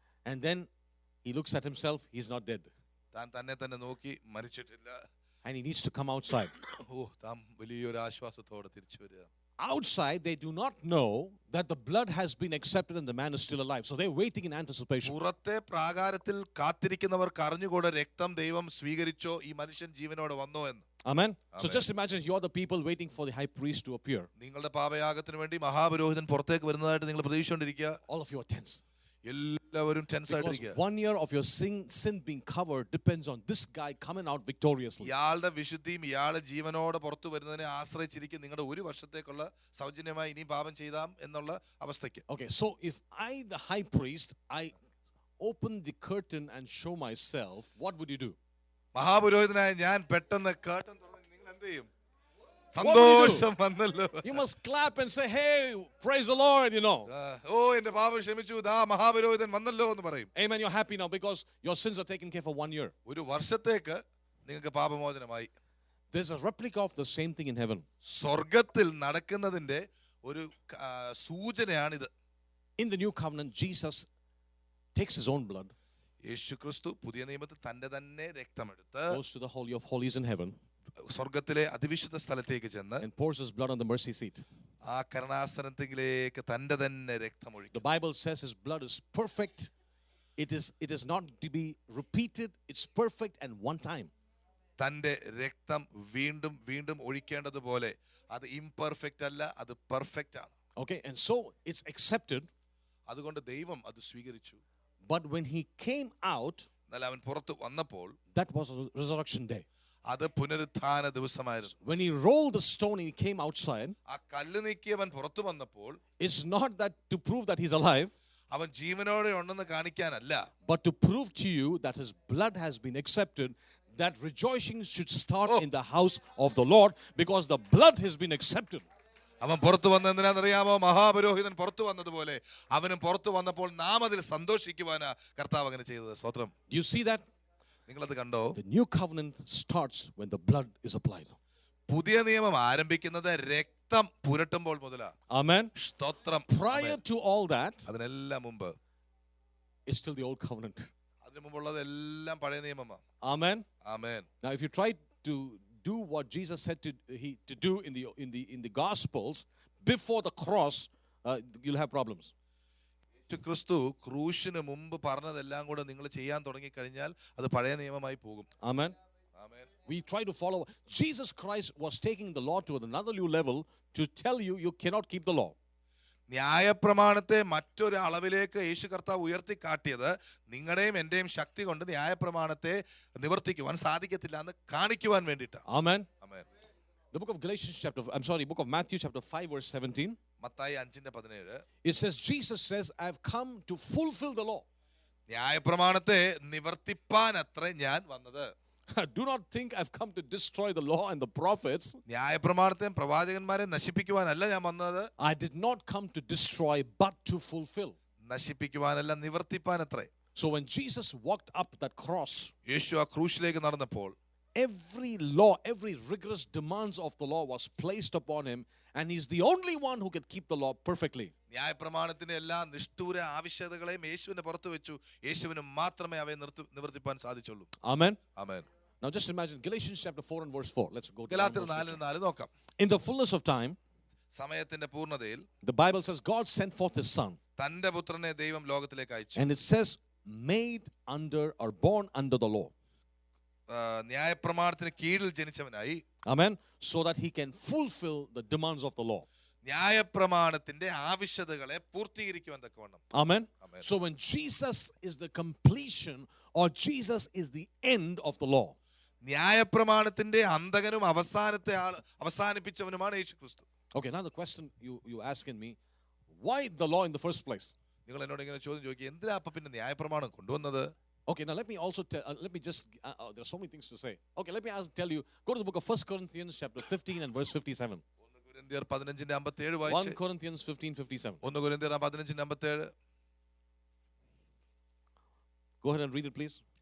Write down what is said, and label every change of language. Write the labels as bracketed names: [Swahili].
[English] And then he looks at himself. He's not dead. [Malayalam] താൻ തന്നെ നോക്കി മരിച്ചിട്ടില്ല. [English] And he needs to come outside. [Malayalam] താൻ വലിയൊരു ആശ്വാസത്തോടെ തിരിച്ചു വരിക. [English] Outside, they do not know that the blood has been accepted and the man is still alive. So they're waiting in anticipation. [Malayalam] പുറത്തെ പ്രാകാരത്തിൽ കാത്തിരിക്കുന്നവർക്ക് അറിഞ്ഞുകൂടെ രക്തം ദൈവം സ്വീകരിച്ചോ, ഈ മനുഷ്യൻ ജീവനോടെ വന്നോ എന്ന്. [English] Amen. So just imagine you're the people waiting for the high priest to appear. [Malayalam] നിങ്ങളുടെ പാപയാഗത്തിന് വേണ്ടി മഹാപുരോഹിതൻ പുറത്തേക്ക് വരുന്നതായിട്ട് നിങ്ങൾ പ്രതീക്ഷിച്ചുകൊണ്ടിരിക്കുക. [English] All of you are tense. [Malayalam] എല്ലാവരും ടെൻസ് [English] Because [Malayalam] ആയിട്ടിരിക്കുക. [English] 1 year of your sin being covered depends on this guy coming out victoriously. [Malayalam] ഇയാളുടെ വിശുദ്ധിയും ഇയാളുടെ ജീവനോടെ പുറത്തു വരുന്നതിനെ ആശ്രയിച്ചിരിക്കും നിങ്ങളുടെ ഒരു വർഷത്തേക്കുള്ള സൗജന്യമായി ഇനി പാപം ചെയ്താം എന്നുള്ള അവസ്ഥയ്ക്ക്. [English] Okay, so if I, the high priest, I open the curtain and show myself, what would you do? [Malayalam] മഹാപുരോഹിതനായ ഞാൻ പെട്ടെന്ന് കേട്ടൻ തുറന്ന് നിങ്ങൾ എന്ത് ചെയ്യും? സന്തോഷം വന്നല്ലോ. [English] You must clap and say, hey, praise the Lord, [Malayalam] എന്റെ പാപം ക്ഷമിച്ചു, ദാ മഹാപുരോഹിതൻ വന്നല്ലോ എന്ന് പറയും. [English] Amen, you're happy now because your sins are taken care for 1 year. [Malayalam] ഒരു വർഷത്തേക്ക് നിങ്ങൾക്ക് പാപമോചനമായി. [English] There's a replica of the same thing in heaven. [Malayalam] സ്വർഗത്തിൽ നടക്കുന്നതിന്റെ ഒരു സൂചനയാണിത്. [English] In the new covenant, Jesus takes his own blood. [Malayalam] യേശു ക്രിസ്തു പുതിയ നിയമത്തിൽ തന്റെ തന്നെ രക്തമെടുത്ത് [English] goes to the Holy of Holies in heaven [Malayalam] സ്വർഗത്തിലെ അതിവിശുദ്ധ സ്ഥലത്തേക്ക് ചെന്ന് [English] and pours his blood on the mercy seat. [Malayalam] ആ കരുണാസനത്തിലേക്ക് തന്റെ തന്നെ രക്തം [English] The [Malayalam] ഒഴിക്കും. [English] Bible says his blood is perfect. It is not to be repeated. It's perfect and one time. [Malayalam] തന്റെ രക്തം വീണ്ടും വീണ്ടും ഒഴിക്കേണ്ടതുപോലെ അത് ഇംപെർഫെക്റ്റ് അല്ല, അത് പെർഫെക്റ്റ് ആണ്. [English] Okay, and so it's accepted. [Malayalam] അതുകൊണ്ട് ദൈവം അത് സ്വീകരിച്ചു. [English] But when he came out, [Malayalam] എന്നാൽ അവൻ പുറത്ത് വന്നപ്പോൾ [English] that was a resurrection day. [Malayalam] അത് പുനരുത്ഥാന ദിവസമായിരുന്നു. [English] When he rolled the stone and he came outside, [Malayalam] ആ കല്ല് നീക്കിയവൻ പുറത്തു വന്നപ്പോൾ [English] it's not that to prove that he's alive, [Malayalam] അവൻ ജീവനോടെ ഉണ്ടെന്ന് കാണിക്കാനല്ല, [English] but to prove to you that his blood has been accepted, that rejoicing should start in the house of the Lord because the blood has been accepted. [Malayalam] അവൻ പുറത്തു വന്ന എന്തിനാണെന്നറിയാമോ? മഹാപുരോഹിതൻ പുറത്തു വന്നതുപോലെ അവനും പുറത്തു വന്നപ്പോൾ നാം അതിൽ സന്തോഷിക്കുവാനാ കർത്താവ് അങ്ങനെ ചെയ്തത്. സ്തോത്രം. [English] Do you see that? [Malayalam] നിങ്ങളത് കണ്ടോ? [English] The new covenant starts when the blood is applied. [Malayalam] പുതിയ നിയമം ആരംഭിക്കുന്നത് രക്തം പുരട്ടുമ്പോൾ മുതലാ. [English] Amen. [Malayalam] സ്തോത്രം. [English] Prior to all that, [Malayalam] അതിനെല്ലാം മുമ്പ്, [English] it's still the old covenant. [Malayalam] അതിനു മുമ്പുള്ളത് എല്ലാം പഴയ നിയമമാണ്. [English] Amen. [Malayalam] Amen. [English] Now, if you try to do what Jesus said to do in the Gospels before the cross, you'll have problems. [Malayalam] ക്രിസ്തു ക്രൂശിന് മുമ്പ് പറഞ്ഞതെല്ലാം കൂടെ നിങ്ങൾ ചെയ്യാൻ തുടങ്ങിക്കഴിഞ്ഞാൽ അത് പഴയ നിയമമായി പോകും. [English] Amen. [Malayalam] Amen. [English] We try to follow. Jesus Christ was taking the law to another new level to tell you you cannot keep the law. [Malayalam] ന്യായപ്രമാണത്തെ മറ്റൊരു അളവിലേക്ക് യേശു കർത്താവ് ഉയർത്തി കാട്ടിയത് നിങ്ങളുടെയും എന്റെയും ശക്തി കൊണ്ട് ന്യായപ്രമാണത്തെ നിവർത്തിക്കുവാൻ സാധിക്കത്തില്ല എന്ന് കാണിക്കുവാൻ വേണ്ടിയിട്ടാണ്. [English] Amen. [Malayalam] Amen. [English] The book of Matthew chapter 5 verse 17. [Malayalam] Mathai 5:17 [English] It says, Jesus says, I've come to fulfill the law. [Malayalam] ന്യായപ്രമാണത്തെ നിവർത്തിപ്പാൻ അത്രേ ഞാൻ വന്നത്. [English] Do not think I've come to destroy the law and the prophets. [Malayalam] ന്യായപ്രമാണത്തെയും പ്രവാചകന്മാരെ നശിപ്പിക്കുവാനല്ല ഞാൻ വന്നത്. [English] I did not come to destroy but to fulfill. [Malayalam] നശിപ്പിക്കുവാനല്ല, നിവർത്തിപ്പാൻ അത്രേ. [English] So when Jesus walked up that cross, [Malayalam] യേശു ആ ക്രൂശിലേക്ക് നടന്നപ്പോൾ [English] every law, every rigorous demands of the law was placed upon him, and he's the only one who can keep the law perfectly. [Malayalam] ന്യായപ്രമാണത്തിന്റെ എല്ലാ നിഷ്ഠൂര ആവശ്യകതകളെയും യേശുവിനെ പുറത്തു വെച്ചു. യേശുവിന് മാത്രമേ അവയെ നിവർത്തിപ്പാൻ സാധിച്ചുള്ളൂ. [English] Amen. [Malayalam] Amen. [English] Now just imagine Galatians chapter 4 and verse 4. Let's go to [Malayalam] ഗലാത്യർ 4:4 നോക്കാം. [English] In the fullness of time, [Malayalam] സമയത്തിന്റെ പൂർണ്ണതയിൽ [English] the Bible says God sent forth his son, [Malayalam] തന്റെ പുത്രനെ ദൈവം ലോകത്തിലേക്ക് അയച്ചു. [English] and it says made under or born under the law. [Malayalam] ന്യായപ്രമാണത്തിന് കീഴിൽ ജനിച്ചവനായി. [English] Amen. So that he can fulfill the demands of the law. [Malayalam] ന്യായപ്രമാണത്തിന്റെ ആവശ്യകതകളെ പൂർത്തീകരിക്കുവാൻ തക്കവണ്ണം. [English] Amen. Amen. So when Jesus is the completion or Jesus is the end of the law. [Malayalam] ന്യായപ്രമാണത്തിന്റെ അന്തകനും അവസാനിപ്പിച്ചവനുമാണ് യേശു ക്രിസ്തു. [English] Okay, now the question you ask in me, why the law in the first place? [Malayalam] നിങ്ങൾ എന്നോട് ഇങ്ങനെ ചോദ്യം ചോദിക്കുക, എന്തിനാ അപ്പൊ പിന്നെ ന്യായപ്രമാണം കൊണ്ടുവന്നത്? [English] Okay, now let me also tell, let me just, there are so many things to say. Okay, let me tell you, go to the book of 1 Corinthians chapter 15 and verse 57. [Malayalam] 1 കൊരിന്ത്യർ 15:57 [English] 1 [Malayalam] വായിച്ച്. [English] Corinthians 15:57. [Malayalam] 1 കൊരിന്ത്യർ 15:57. [English] Go ahead and read it, please.